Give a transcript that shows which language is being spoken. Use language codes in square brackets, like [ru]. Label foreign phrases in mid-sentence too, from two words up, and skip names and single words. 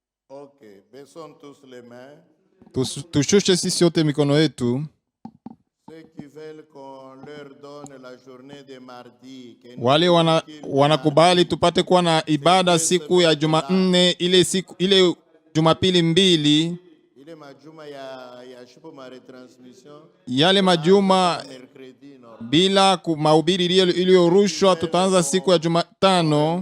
[fr] Ok, baissons tous les mains. [sw] Tushushe sisi yote mikono yetu. [fr] Ceux qui veulent qu'on leur donne la journée de mardi. [sw] Wale wanakubali tupate kuwa na ibada siku ya Jumanne, ile Jumapili mbili. Ile majuma ya shipo ma retransmission. Yale majuma bila mahubiri iliyorushwa tutaanza siku ya Jumatano.